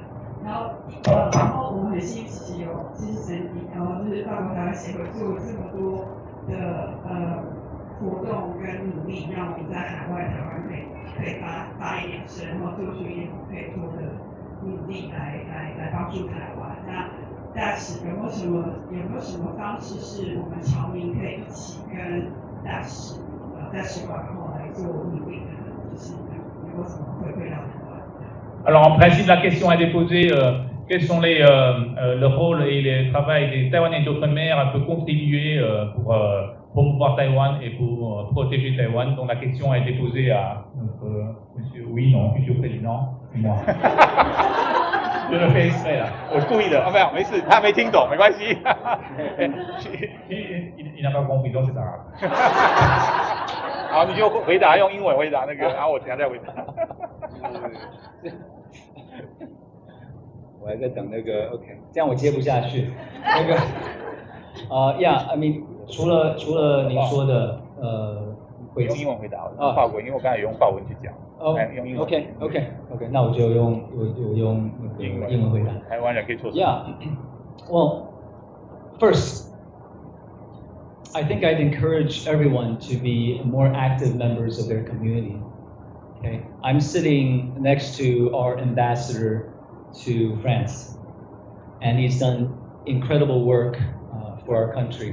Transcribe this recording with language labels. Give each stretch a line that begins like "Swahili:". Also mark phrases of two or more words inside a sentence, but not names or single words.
Chinese: 然后我们很幸运，其实曾经，就是法国台湾协会做了这么多的活动跟努力，让我们在海外台湾可以发一点声，然后做出一点可以做的努力来帮助台湾。那大使有没有什么方式是我们侨民可以一起跟大使在使馆后来做努力的？就是有没有什么回馈到台湾？
French: Alors en principe, la question est déposée, quels sont le rôle et le travail des Taïwanais d'outre-mer peut contribuer pour promouvoir Taïwan et pour protéger Taïwan. Donc la question est déposée à notre monsieur Enoch, futur président, et moi. Je le fais exprès là.
Chinese: 我故意的，没有，没事，他没听懂，没关系。
French: Il n'a pas compris, donc c'est pas grave.
Chinese: 好，你就回答用英文回答那个，然后我等下再回答。我还在等那个 OK， 这样我接不下去。那个
English: I mean，
Chinese: 除了您说的用英文回答，用法文，因为我刚才有用法文去讲。用英文。 OK， 那我就用那个英文回答。台湾人可以做什么
English: ？Yeah， well, first, I think I'd encourage everyone to be more active members of their community. Okay, I'm sitting next to our ambassador to France, and he's done incredible work for our country.